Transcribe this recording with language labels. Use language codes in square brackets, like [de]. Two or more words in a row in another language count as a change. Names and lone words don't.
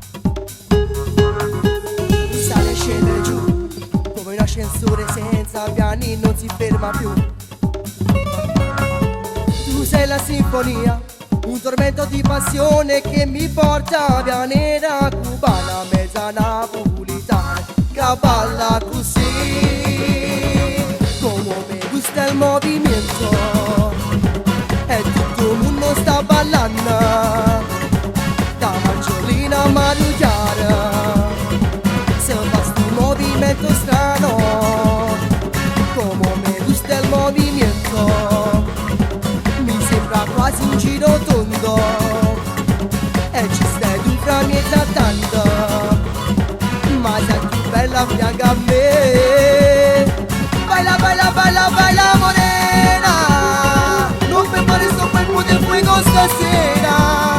[it] Sale e scende giù, come un ascensore senza piani, non si ferma più. Tu sei la sinfonia, un tormento di passione che mi porta via nera cubana, mezza napolitana, che balla così. [es] Como me gusta el movimiento, [it] e tutto il mondo sta ballando, da Marcellina a Marigliara, se fa sto movimento strano. [es] Como me gusta el movimiento, [it] mi sembra quasi un giro tondo, e ci stai tu fra mezza tanto, ma sei più bella fianco a me. [es] Baila, baila, baila, baila morena, [it] non fermare sto [es] cuerpo de fuego [it] stasera.